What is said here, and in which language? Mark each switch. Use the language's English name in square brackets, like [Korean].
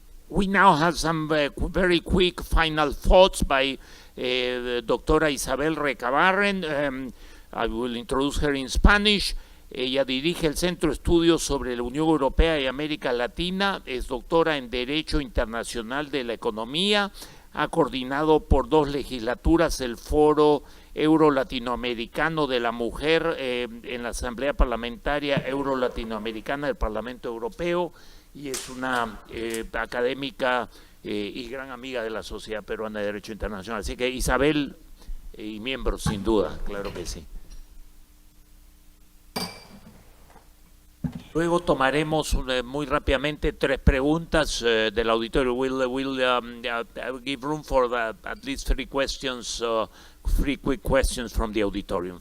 [English] We now have some very quick final thoughts by Doctora Isabel Recabarren. I will introduce her in Spanish. [Spanish] Ella dirige el Centro de Estudios sobre la Unión Europea y América Latina, es doctora en Derecho Internacional de la Economía, ha coordinado por 2 legislaturas el Foro Euro-Latinoamericano de la Mujer en la Asamblea Parlamentaria Euro-Latinoamericana del Parlamento Europeo, y es una académica y gran amiga de la Sociedad Peruana de Derecho Internacional. Así que Isabel, y miembro sin duda, claro que sí. Luego tomaremos muy rápidamente 3 preguntas del auditorio. [English] We'll give room for at least 3 questions, 3 quick questions from the auditorium.